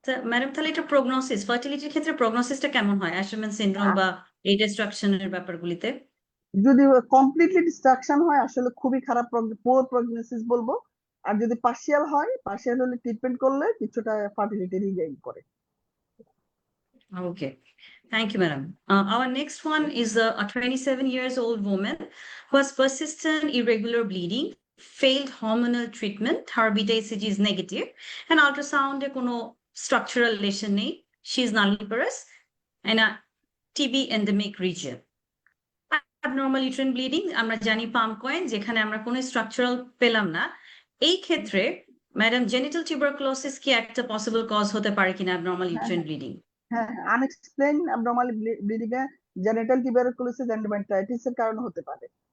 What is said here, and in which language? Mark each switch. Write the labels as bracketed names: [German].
[Bangla] Madam, তাহলে এটা prognosis, ফার্টিলিটির ক্ষেত্রে প্রগনোসিসটা কেমন হয় অ্যাশারম্যান সিনড্রোম বা এই ডিস্ট্রাকশনের ব্যাপারগুলিতে? যদি কমপ্লিটলি ডিস্ট্রাকশন হয় আসলে খুবই খারাপ, পোর প্রগনোসিস বলবো। আর যদি পার্শিয়াল হয়, পার্শিয়াল হলে ট্রিটমেন্ট করলে কিছুটা ফার্টিলিটি রিগেইন করে। [English] Okay, thank you, madam. Our next one is a 27 years old woman who has persistent irregular bleeding, failed hormonal treatment, her beta ECG is negative, and ultrasound [Bangla] এ কোনো [English] structural lesion নেই. She is nulliparous and a TB endemic region. Abnormal uterine bleeding, [Bangla] আমরা জানি পাম coin, যেখানে আমরা কোনো structural পেলাম না। এই ক্ষেত্রে ম্যাডাম, জেনিটাল টিউবারকুলোসিস কি একটা পসিবল কজ হতে পারে কিনা অ্যাবনর্মাল হ্যাঁ ইউট্রাইন হ্যাঁ ব্লিডিং? হ্যাঁ, আনএক্সপ্লেইন অ্যাবনর্মাল ব্লিডিং এ জেনিটাল টিউবারকুলোসিস এন্ডোমেট্রাইটিস এর কারণে হতে পারে।